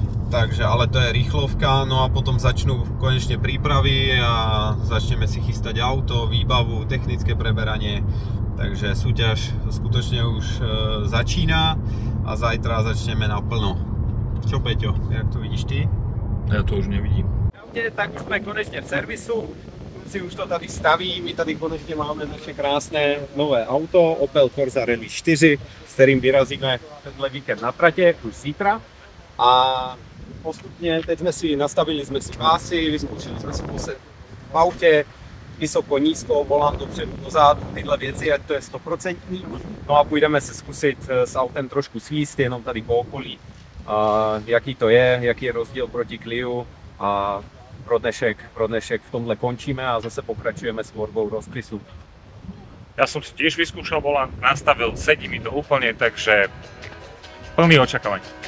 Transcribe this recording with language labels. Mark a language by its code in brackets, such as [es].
[sk] Takže, ale to je rýchlovka, no a potom začnú konečne prípravy a začneme si chystať auto, výbavu, technické preberanie. Takže súťaž skutočne už začína a zajtra začneme naplno. Čo Peťo, jak to vidíš ty? Ja to už nevidím. [cs] Tak už jsme konečně v servisu, kluci už to tady staví, my tady konečně máme naše krásné nové auto, Opel Corsa Rally 4, s kterým vyrazíme tenhle víkend na tratě, už zítra. A postupně, teď nastavili jsme si pásy, vyzkoušeli jsme si poset v autě, vysoko, nízko, volám dopředu, dozadu, tyhle věci, ať to je 100%. No a půjdeme se zkusit s autem trošku svíst, jenom tady po okolí, jaký to je, jaký je rozdíl proti Clio. A pro dnešek v tomhle končíme a zase pokračujeme s tvorbou rozpisu. [sk] Ja som si tiež vyskúšal volant, nastavil, sedí mi to úplne, takže plný očakávaní.